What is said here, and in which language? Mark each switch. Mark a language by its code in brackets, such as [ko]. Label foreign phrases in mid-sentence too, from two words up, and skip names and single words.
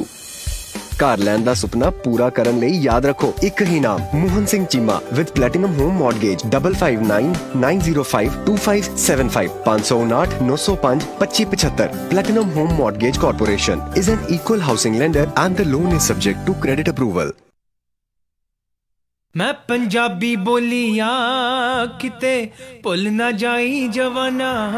[pa] ਘਰ ਲੈਣ ਦਾ ਸੁਪਨਾ ਪੂਰਾ ਕਰਨ ਲਈ ਯਾਦ ਰੱਖੋ ਇੱਕ ਹੀ ਨਾਮ, ਮੋਹਨ ਸਿੰਘ ਚੀਮਾ ਵਿਦ ਪਲੈਟੀਨਮ ਹੋਮ ਮੌਰਗੇਜ 5599052575 559 905 2575। [en] Platinum Home Mortgage Corporation is an equal housing lender and the loan is subject to credit approval। [pa] ਮੈਂ ਪੰਜਾਬੀ ਬੋਲੀਆ ਕਿਤੇ ਭੁੱਲ ਨਾ ਜਾਈ ਜਵਾਨਾ।